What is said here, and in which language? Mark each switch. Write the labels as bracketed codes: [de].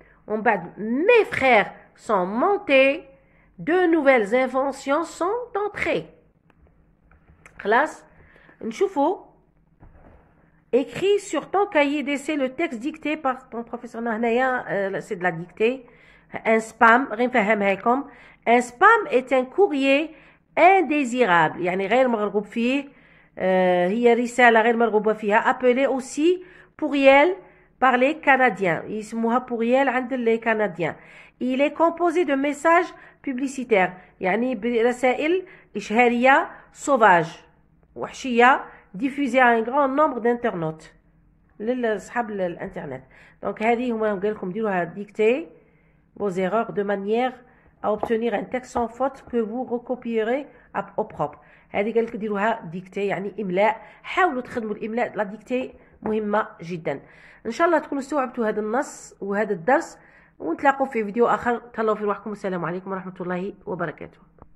[fr] On bat mes frères sont montés. Deux nouvelles inventions sont entrées. [ar] خلاص نشوفوا. [fr] Écris sur ton cahier d'essai le texte dicté par ton professeur. [ar] هنايا [fr] c'est de la dictée. [ar] Un spam غير نفهمها لكم. [fr] Un spam est un courrier indésirable [ar] يعني غير مرغوب فيه. هي رسالة غير مرغوبة فيها. [fr] Appelé aussi pourriel par les Canadiens. [ar] يسموها [fr] pourriel عند les Canadiens. Il est composé de messages publicitaires [ar] يعني برسائل إشهارية [fr] sauvage [ar] وحشية [fr] diffusée à un grand nombre d'internautes [ar] للأصحاب الانترنت. [fr] Donc [ar] هذه هما قال لكم ديروها [fr] dicter vos erreurs de manière à obtenir un texte sans faute que vous recopierez au propre. [ar] هذه قال لكم ديروها dicter يعني إملاء. حاولوا تخدموا الإملاء. لا dicter مهمة جدا. إن شاء الله تكونوا استوعبتوا هذا النص وهذا الدرس ونتلاقوا في فيديو آخر. تهلاو في روحكم. والسلام عليكم ورحمة الله وبركاته.